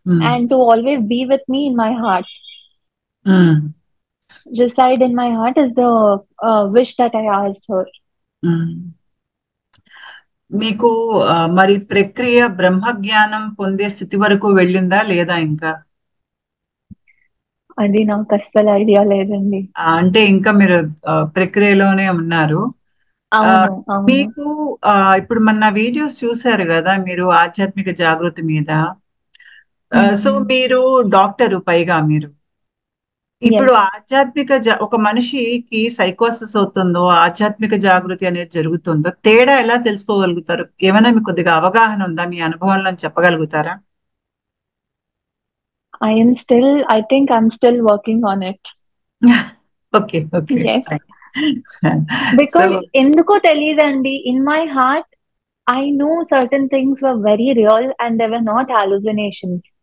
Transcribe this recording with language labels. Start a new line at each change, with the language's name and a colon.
English: And to always be with me in my heart. Reside in my heart is the wish that I asked her.
Telugu: మీకు మరి ప్రక్రియ బ్రహ్మజ్ఞానం పొందే స్థితి వరకు వెళ్ళిందా లేదా ఇంకా? అది నాకు అస్సలు ఐడియా లేదండి. అంటే ఇంకా మీరు ప్రక్రియలోనే ఉన్నారు. మీకు ఇప్పుడు మన వీడియోస్ చూసారు కదా మీరు, ఆధ్యాత్మిక జాగృతి మీద. సో మీరు డాక్టరు పైగా మీరు ఇప్పుడు ఆధ్యాత్మిక ఒక మనిషికి సైకోసిస్ అవుతుందో ఆధ్యాత్మిక జాగృతి అనేది జరుగుతుందో తేడా ఎలా తెలుసుకోగలుగుతారు? ఏమైనా మీకు కొద్దిగా అవగాహన ఉందా? మీ అనుభవంలో చెప్పగలుగుతారా?
English: I think I'm still working on it. Okay. Yes. Because
Telugu: ఎందుకో తెలియదండి,
English: in my heart I know certain things were very real and they were not hallucinations.